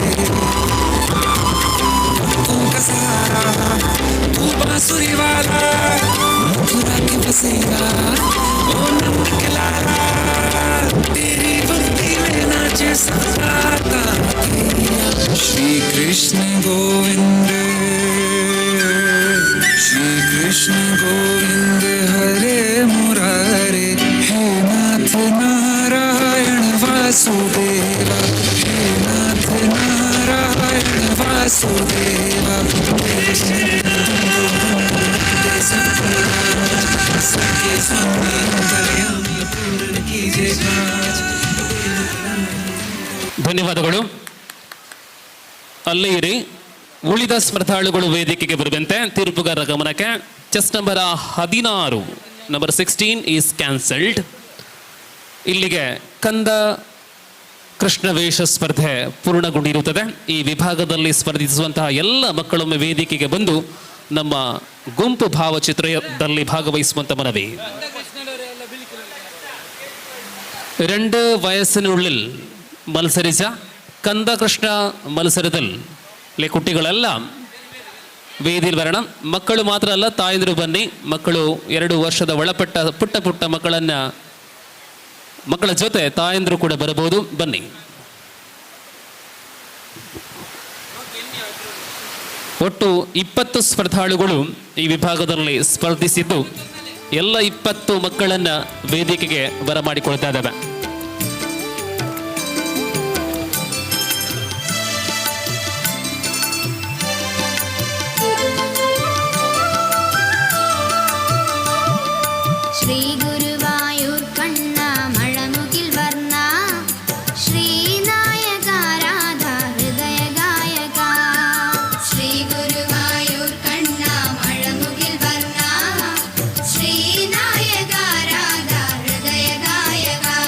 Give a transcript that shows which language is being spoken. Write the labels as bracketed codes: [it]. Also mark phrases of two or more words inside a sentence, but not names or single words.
[hi] सहारा तू बांसुरी वाला मथुरा के बसेरा ओ नंद के लाला तेरी भक्ति में नाचे सारा कान्हैया श्री कृष्ण गोविंद हरे मुरारे हे नाथ नारायण वासुदेवा हे नाथ नारायण वासुदेवा सबके स्वामी अंतर्यामी पूर्ण कीजिए काज [kn] ಧನ್ಯವಾದಗಳು. ಅಲ್ಲೇ ಇರಿ. ಉಳಿದ ಸ್ಪರ್ಧಾಳುಗಳು ವೇದಿಕೆಗೆ ಬರುವಂತೆ ತೀರ್ಪುಗಾರರ ಗಮನಕ್ಕೆ. [en] Chest number 16, number 16 is cancelled. [kn] ಇಲ್ಲಿಗೆ ಕಂದ ಕೃಷ್ಣವೇಷ ಸ್ಪರ್ಧೆ ಪೂರ್ಣಗೊಂಡಿರುತ್ತದೆ. ಈ ವಿಭಾಗದಲ್ಲಿ ಸ್ಪರ್ಧಿಸುವಂತಹ ಎಲ್ಲ ಮಕ್ಕಳೊಮ್ಮೆ ವೇದಿಕೆಗೆ ಬಂದು ನಮ್ಮ ಗುಂಪು ಭಾವಚಿತ್ರದಲ್ಲಿ ಭಾಗವಹಿಸುವಂತ ಮನವಿ. [ml] 2 വയസ്സിനുള്ളിൽ മത്സരിച്ച കന്ദകൃഷ്ണ മത്സരത്തിൽ കുട്ടികളെല്ലാം [kn] ವೇದಿಯಲ್ಲಿ ಬರೋಣ. ಮಕ್ಕಳು ಮಾತ್ರ ಅಲ್ಲ, ತಾಯಂದಿರು ಬನ್ನಿ. ಮಕ್ಕಳು 2 ವರ್ಷದ ಒಳಪಟ್ಟ ಪುಟ್ಟ ಪುಟ್ಟ ಮಕ್ಕಳ ಜೊತೆ ತಾಯಂದಿರು ಕೂಡ ಬರಬಹುದು. ಬನ್ನಿ. ಒಟ್ಟು 20 ಸ್ಪರ್ಧಾಳುಗಳು ಈ ವಿಭಾಗದಲ್ಲಿ ಸ್ಪರ್ಧಿಸಿದ್ದು ಎಲ್ಲ 20 ಮಕ್ಕಳನ್ನ ವೇದಿಕೆಗೆ ಬರಮಾಡಿಕೊಳ್ತಾ ಇದ್ದಾವೆ. [ml] ശ്രീ ഗുരുവായൂർ കണ്ണ മഴമുകിൽ വർണ്ണ ശ്രീനായക രാധാ ഹൃദയ ഗായക ശ്രീ ഗുരുവായൂർ കണ്ണ മഴമുകിൽ വർണ്ണ ശ്രീനായക രാധാ ഹൃദയ ഗായക